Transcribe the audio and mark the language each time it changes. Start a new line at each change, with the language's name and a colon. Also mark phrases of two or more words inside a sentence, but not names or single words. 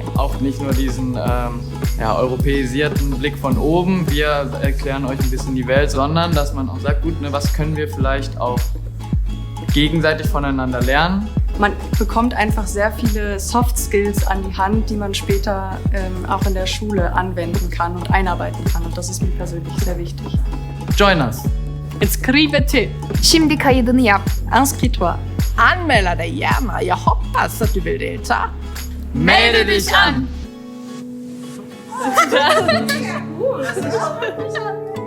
German: Auch nicht nur diesen europäisierten Blick von oben, wir erklären euch ein bisschen die Welt, sondern dass man auch sagt, gut, ne, was können wir vielleicht auch gegenseitig voneinander lernen. Man bekommt einfach sehr viele
English: Soft Skills
German: an die Hand, die man später auch in der Schule anwenden kann und einarbeiten kann. Und das ist mir persönlich sehr wichtig.
English: Join us!
Italian: Inscrivete!
Turkish: Şimdi kaydını yap.
French: Inscris-toi!
Swedish: Anmelde dig gärna. Jag hoppas att du vill delta.
German: Melde dich an! Das ist